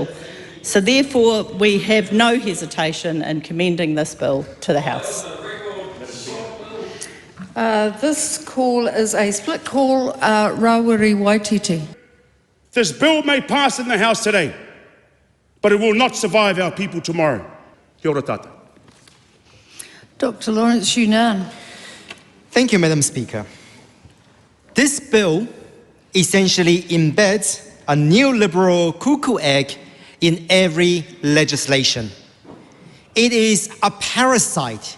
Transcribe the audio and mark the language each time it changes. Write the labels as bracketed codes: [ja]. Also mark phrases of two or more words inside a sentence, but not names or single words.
[en] So therefore, we have no hesitation in commending this bill to the House. This call is a split call. WhangāreiTim. This bill may pass in the House today, but it will not survive our people tomorrow. [mi] Kia ora tata. [en] Dr. Lawrence Yunnan. Thank you, Madam Speaker. This bill essentially embeds a neoliberal cuckoo egg in every legislation. It is a parasite.